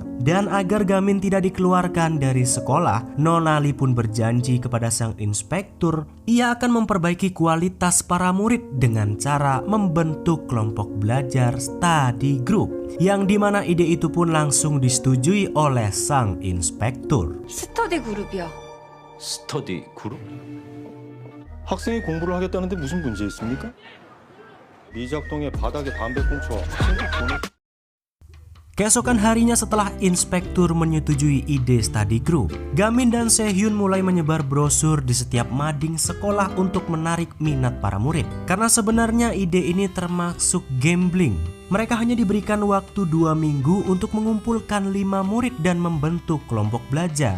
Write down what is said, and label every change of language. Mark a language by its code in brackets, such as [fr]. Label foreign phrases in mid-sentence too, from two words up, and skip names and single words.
[id] Dan agar Gamin tidak dikeluarkan dari sekolah, Nonali pun berjanji kepada sang inspektur ia akan memperbaiki kualitas para murid dengan cara membentuk kelompok belajar [en] study group, [id] yang dimana ide itu pun langsung disetujui oleh sang inspektur. [ko] 스터디 그룹이요. 스터디 그룹? 학생이 공부를 하겠다는데 무슨 문제 있습니까? 미작동의 바닥에 담배 꽁초 친구 보내... [id] Keesokan harinya setelah inspektur menyetujui ide [en] study group, [id] Gamin dan Sehyun mulai menyebar brosur di setiap mading sekolah untuk menarik minat para murid. Karena sebenarnya ide ini termasuk gambling. Mereka hanya diberikan waktu 2 minggu untuk mengumpulkan 5 murid dan membentuk kelompok belajar.